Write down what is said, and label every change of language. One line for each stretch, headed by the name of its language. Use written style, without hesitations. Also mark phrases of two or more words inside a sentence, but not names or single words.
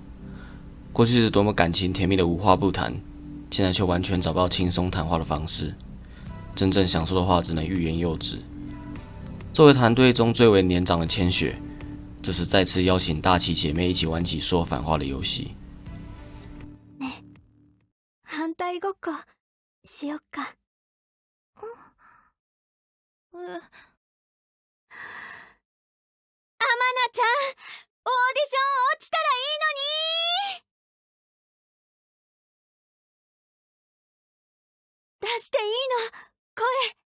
Chinese: 过去是多么感情甜蜜的无话不谈，现在却完全找不到轻松谈话的方式。真正想说的话只能欲言又止。作为团队中最为年长的千雪，这时再次邀请大旗姐妹一起玩起说反话的游戏。
Japanese: 反対ごっこしよっか。アマナちゃん、オーディション落ちたらいいのに。出していいの、声。